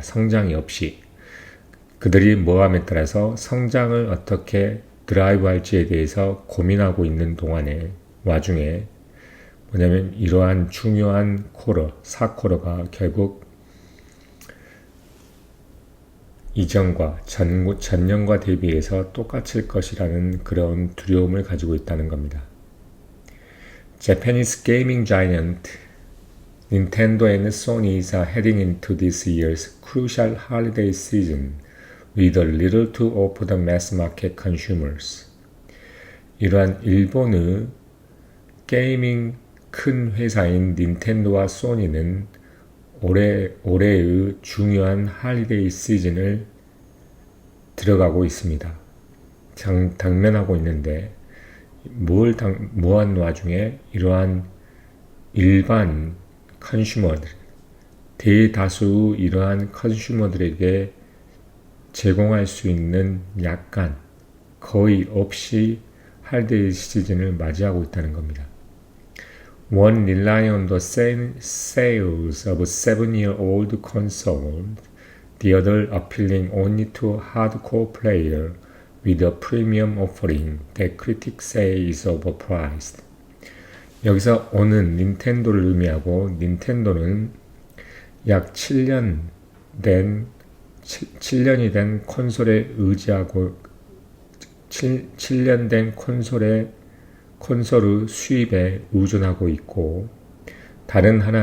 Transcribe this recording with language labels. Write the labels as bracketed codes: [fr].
[ko] 성장이 없이. 그들이 뭐함에 따라서 성장을 어떻게 드라이브 할지에 대해서 고민하고 있는 와중에 뭐냐면 이러한 중요한 쿼터, 4쿼터가 결국 이전과 전년과 대비해서 똑같을 것이라는 그런 두려움을 가지고 있다는 겁니다. [en] Japanese gaming giant Nintendo and Sony are heading into this year's crucial holiday season with a little to offer the mass market consumers. [ko] 이러한 일본의 게이밍 큰 회사인 닌텐도와 소니는 올해의 중요한 할리데이 시즌을 들어가고 있습니다. 당면하고 있는데 뭐한 와중에 이러한 일반 컨슈머들, 대다수 이러한 컨슈머들에게 제공할 수 있는 약간 거의 없이 할리데이 시즌을 맞이하고 있다는 겁니다. [en] One rely on the sales of 7-year-old console, the other appealing only to hardcore player with a premium offering that critics say is overpriced. [ko] 여기서 오는 닌텐도를 의미하고 닌텐도는 약 7년이 된 콘솔에 의지하고 7년 된 콘솔의 수입에 의존하고 있고 다른